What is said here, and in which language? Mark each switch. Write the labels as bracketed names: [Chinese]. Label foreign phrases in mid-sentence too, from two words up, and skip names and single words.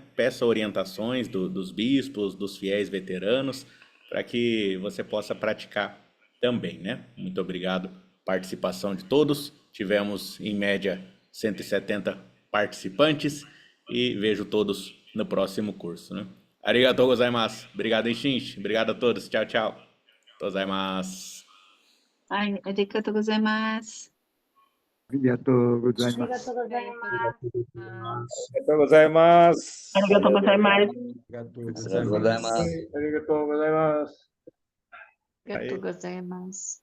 [Portuguese] Peça orientações dos bispos, dos fiéis veteranos, para que você possa praticar também, né? Muito obrigado, participação de todos. Tivemos, em média, 170 participantes e vejo todos no próximo curso, né? [Japanese] ありがとうございます. [Portuguese] Obrigado, Ishinshi. Obrigado a todos. Tchau, tchau. [Japanese] Gozaimasu. はい、ありがとうございます。ありがとうございありがます。とうございます。ありがとうございます。ありがとうございます。ありがとうございます。ありがとうございます。ありがとうございます。